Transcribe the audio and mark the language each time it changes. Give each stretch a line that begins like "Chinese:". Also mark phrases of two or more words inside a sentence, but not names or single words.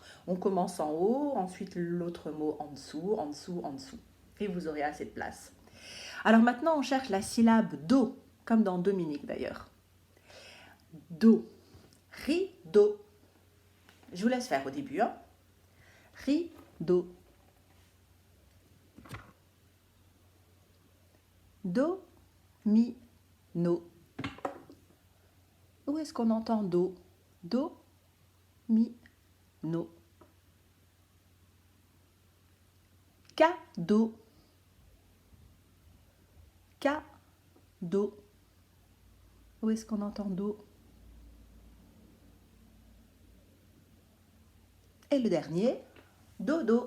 French: On commence en haut, ensuite l'autre mot en dessous, en dessous, en dessous. Et vous aurez assez de place. Alors maintenant, on cherche la syllabe do, comme dans Dominique d'ailleurs. Do. Rideau. Je vous laisse faire au début. Hein. Rideau. Do, mi, no. Où est-ce qu'on entend do? Do, mi, no. Cadeau. Cadeau. Où est-ce qu'on entend do? Et le dernier, dodo.